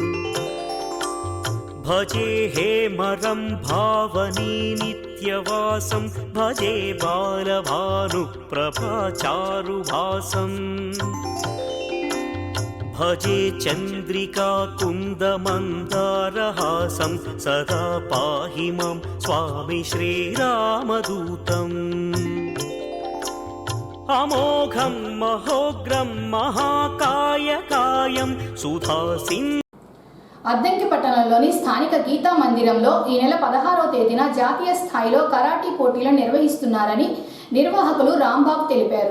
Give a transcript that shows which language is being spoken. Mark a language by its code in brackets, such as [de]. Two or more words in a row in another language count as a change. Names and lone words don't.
[sa] भजे हेमरं भावनी नित्यवासं भजे बालभानुप्रभाचारुभासं भजे चन्द्रिका कुन्दमन्दारहासं सदा पाहि मां स्वामी श्रीरामदूतम् అమోఘం మహోగ్రం మహాకాయకాయం సుధాసిం. [te] అద్దంకి పట్టణంలోని స్థానిక గీతా మందిరంలో ఈ నెల 16వ తేదీన జాతీయ స్థాయిలో కరాటీ పోటీలను నిర్వహిస్తున్నారని నిర్వాహకులు రాంబాబు తెలిపారు.